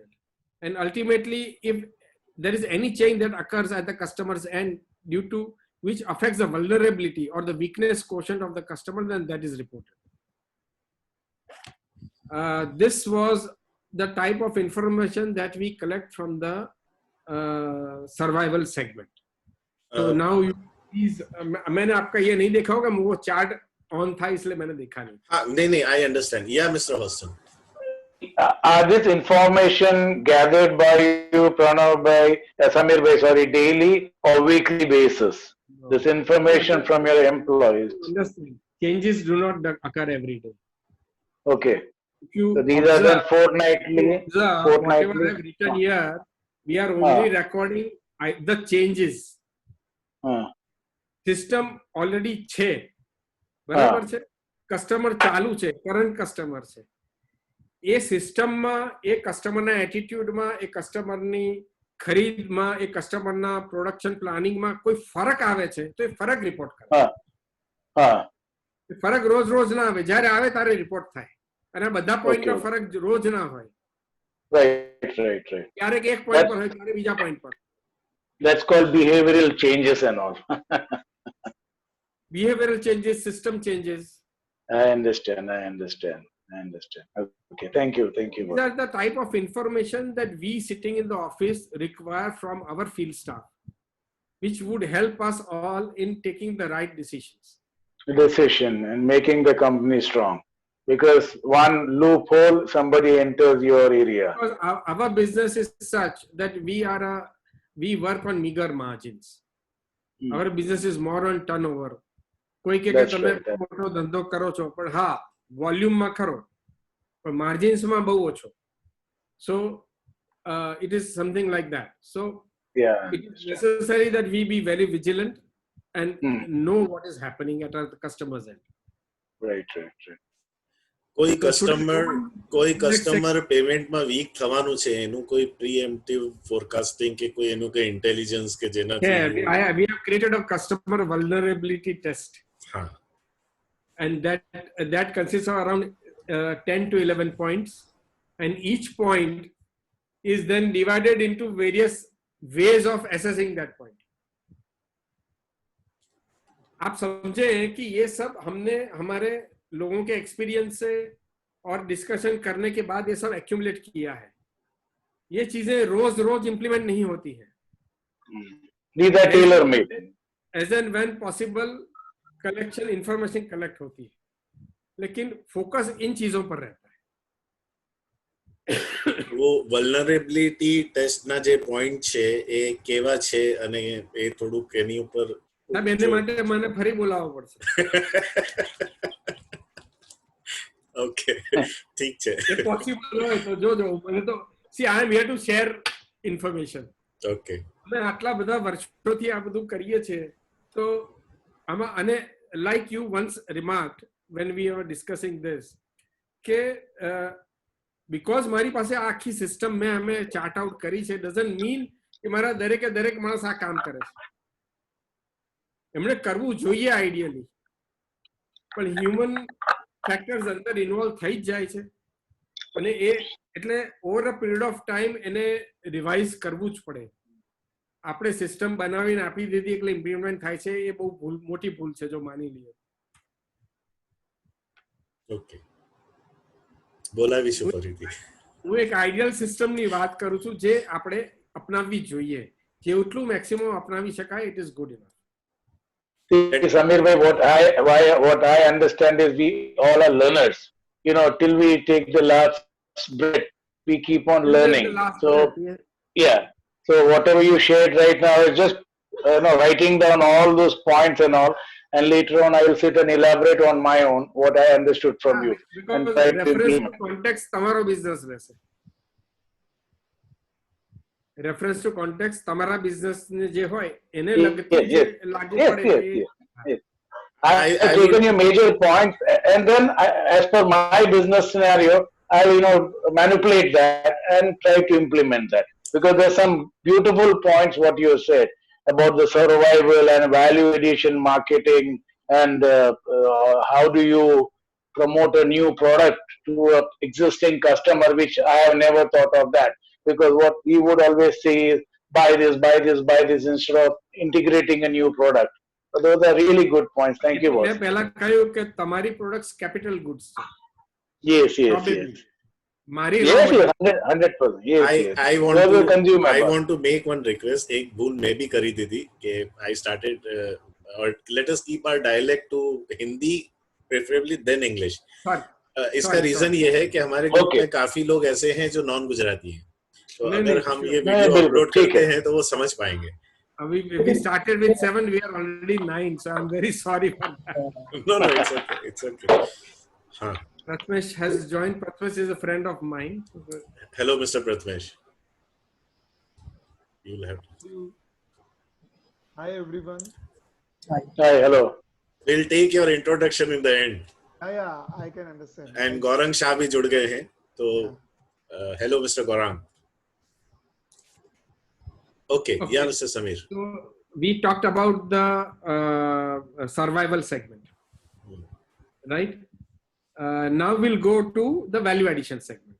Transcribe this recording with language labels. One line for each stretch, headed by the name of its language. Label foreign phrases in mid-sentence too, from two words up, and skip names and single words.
English: And ultimately, if there is any change that occurs at the customer's end due to which affects the vulnerability or the weakness quotient of the customer, then that is reported. This was the type of information that we collect from the survival segment. So now you please,
Hindi: मैंने आपका ये नहीं देखा होगा, वो
English: chart on
Hindi: था इसलिए मैंने देखा नहीं. नहीं,
English: I understand. Yeah, Mr. Houston. Are this information gathered by you, Pranav, by Samir bhai, sorry, daily or weekly basis? No. This information from your employees. Understand. Changes do not occur every day. Okay. So these are then fortnightly. Whatever I have written here, we are only recording the changes.
Gujarati: સિસ્ટમ ઓલરેડી છે, બરાબર છે, કસ્ટમર ચાલુ છે,
English: current customer
Gujarati: છે. એ સિસ્ટમમાં એ કસ્ટમરના એટીટ્યુડમાં, એ કસ્ટમરની ખરીદમાં, એ કસ્ટમરના પ્રોડક્શન પ્લાનિંગમાં કોઈ ફરક આવે છે તો એ ફરક રિપોર્ટ કરે. ફરક રોજ રોજ ના આવે, જ્યારે આવે ત્યારે રિપોર્ટ થાય. અને બધા પોઈન્ટનો ફરક રોજ ના હોય. ક્યારેક એક પોઈન્ટ પર હોય, ક્યારેક બીજા પોઈન્ટ પર.
English: That's called behavioral changes and all. Behavioral changes, system changes. I understand. Okay, thank you. These are the type of information that we sitting in the office require from our field staff, which would help us all in taking the right decisions. And making the company strong. Because one loophole, somebody enters your area. Because our business is such that we work on meager margins. Our business is more on turnover.
Gujarati: કોઈ કે તમે મોટો ધંધો કરો છો, પણ હા વોલ્યુમમાં ખરો, પણ માર્જિન્સમાં બહુ ઓછો.
English: So it is something like that. So it is necessary that we be very vigilant and know what is happening at our customer's end. Right.
Gujarati: કોઈ કસ્ટમર પેમેન્ટમાં વીક થવાનું છે, એનું કોઈ
English: preemptive forecasting
Gujarati: કે કોઈ એનું કોઈ ઇન્ટેલિજન્સ કે જેનાથી
English: we have created a customer vulnerability test. And that consists of around 10 to 11 points, and each point is then divided into various ways of assessing that point.
Hindi: आप समझे कि ये सब हमने हमारे लोगों के एक्सपीरियंस से और डिस्कशन करने के बाद ये सब एक्यूमुलेट किया है. ये चीजें रोज रोज इंप्लीमेंट नहीं होती हैं.
English: These are tailor made. As and when possible collection information collect
Hindi: होती है, लेकिन फोकस इन चीजों पर रहता है.
Gujarati: वो
English: vulnerability test
Gujarati: ના જે પોઈન્ટ છે એ કેવા છે અને એ થોડુંક એની ઉપર સાહેબ એને માટે મને ફરી બોલાવવો પડશે. ઓકે, ઠીક છે. એ પોસિબલ હોય તો જોજો. મને તો
English: see I am here to share information.
Gujarati: ઓકે, અમે આટલા બધા વર્ષોથી આ બધું કરીએ છીએ, તો આમાં અને
English: like you once remarked when we were discussing this
Gujarati: કે because મારી પાસે આ આખી સિસ્ટમ મેં અમે
English: chart out
Gujarati: કરી છે,
English: doesn't mean
Gujarati: કે મારા દરેકે દરેક માણસ આ કામ કરે છે. એમણે કરવું જોઈએ આઈડિયલી, પણ
English: human factors
Gujarati: અંદર ઇન્વોલ્વ થઈ જ જાય છે, અને એ એટલે
English: over a period of time
Gujarati: એને રિવાઇઝ કરવું જ પડે. આપણે સિસ્ટમ બનાવીને આપી દીધી એટલે ઇમ્પ્લિમેન્ટ થાય છે, એ બહુ મોટી ભૂલ છે જો માની લઈએ. ઓકે, બોલાવીશું ફરીથી. હું એક આઈડિયલ સિસ્ટમની વાત કરું છું જે આપણે અપનાવવી જોઈએ. જેટલું મેક્સિમમ અપનાવી શકાય,
English: it is good enough. Samir bhai, what I understand is we all are learners. till we take the last breath, we keep on Till the learning. last So, breath, yeah. yeah. So whatever you shared right now is just writing down all those points and all, and later on I will sit and elaborate on my own what I understood from you and Because try to reference to implement.
Gujarati: context તમારો business રહેશે.
English: Reference to context
Gujarati: તમારા business ને જે હોય એને લગતી જે લાગુ પડે તે.
English: Yes. I have taken your major points, and then as per my business scenario, I will manipulate that and try to implement that, because there's some beautiful points what you said about the survival and value addition marketing, and how do you promote a new product to an existing customer, which I have never thought of that, because what we would always say is buy this, buy this, buy this, instead of integrating a new product. So those are really good points. Thank you, boss.
Gujarati: મેં પહેલા કહ્યું કે તમારી products
English: capital goods
Gujarati: છે.
English: Yes.
Gujarati: Probably. મારી
English: Yes, 100%. Yes, I want to make one request.
Hindi: एक भूल मैं भी करी थी कि
English: I started or let us keep our dialect to Hindi, preferably then English.
Hindi: इसका रीजन ये है कि हमारे ग्रुप में काफी लोग ऐसे हैं जो नॉन गुजराती हैं, तो अगर हम ये
English: video upload
Hindi: करते हैं तो वो समझ पाएंगे.
English: We started with 7, we are already 9, so I'm very sorry for that. No, it's okay. हाँ. Pratmesh has joined. Pratmesh is a friend of mine. Hello, Mr. Pratmesh. You'll have to. Hi, everyone. Hi, hello. We'll take your introduction in the end. Yeah, I can understand.
Hindi: And Gaurang Shah भी जुड़ गए हैं, तो hello, Mr. Gaurang.
English: Okay, yeah, Mr. Samir. So we talked about the survival segment, right? Now we'll go to the value addition segment.